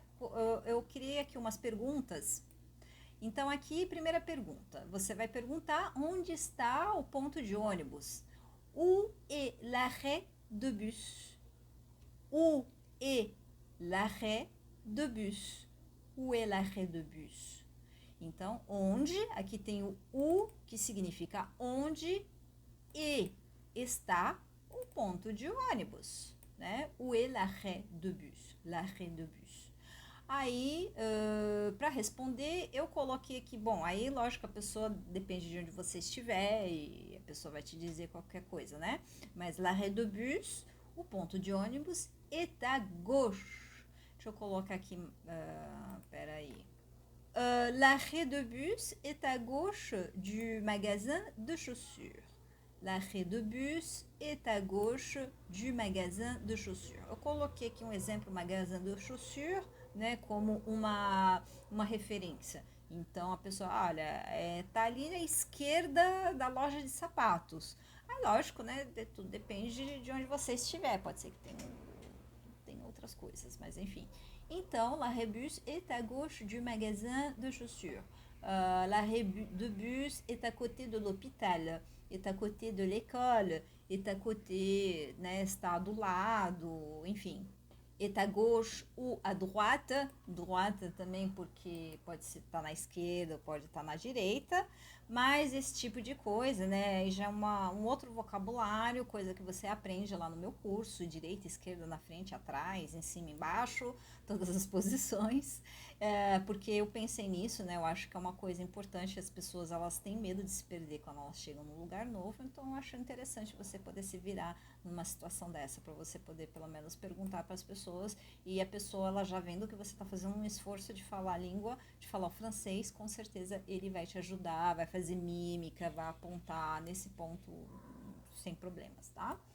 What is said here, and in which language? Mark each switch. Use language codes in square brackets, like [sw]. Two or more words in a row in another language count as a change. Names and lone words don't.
[pt] Eu criei aqui umas perguntas. Então, aqui, primeira pergunta. Você vai perguntar onde está o ponto de ônibus. [fr] Où est l'arrêt de bus? Où est l'arrêt de bus? Où est l'arrêt de bus? [pt] Então, onde? Aqui tem o où, que significa onde, e está o ponto de ônibus, né? [fr] Où est l'arrêt de bus? L'arrêt de bus. [pt] Aí, Para responder, eu coloquei aqui, bom, aí lógico, a pessoa depende de onde você estiver e a pessoa vai te dizer qualquer coisa, né? Mas [fr] l'arrêt de bus, [pt] o ponto de ônibus, [fr] est à gauche. [pt] Deixa eu colocar aqui, peraí. [fr] L'arrêt de bus est à gauche du magasin de chaussures. L'arrêt de bus est à gauche du magasin de chaussures. [pt] Eu coloquei aqui um exemplo, [fr] magasin de chaussures, [pt] né, como uma referência. Então, a pessoa, olha, tá ali à esquerda da loja de sapatos. Aí, lógico, né, tudo depende de onde você estiver. Pode ser que tem outras coisas, mas enfim. Então, [fr] l'arrêt bus est à gauche du magasin de chaussures. L'arrêt de bus est à côté de l'hôpital, est à côté de l'école, est à côté, [pt] né, está do lado, enfim. [fr] Est à gauche ou à droite, [pt] droite também porque pode estar na esquerda, pode estar na direita, mas esse tipo de coisa, né, já é um outro vocabulário, coisa que você aprende lá no meu curso, direita, esquerda, na frente, atrás, em cima, embaixo, todas as posições, porque eu pensei nisso, né, eu acho que é uma coisa importante, as pessoas, elas têm medo de se perder quando elas chegam num lugar novo, então eu acho interessante você poder se virar numa situação dessa, para você poder pelo menos perguntar para as pessoas, e a pessoa, ela já vendo que você está fazendo um esforço de falar a língua, de falar o francês, com certeza ele vai te ajudar, vai fazer mímica, vai apontar nesse ponto sem problemas, tá?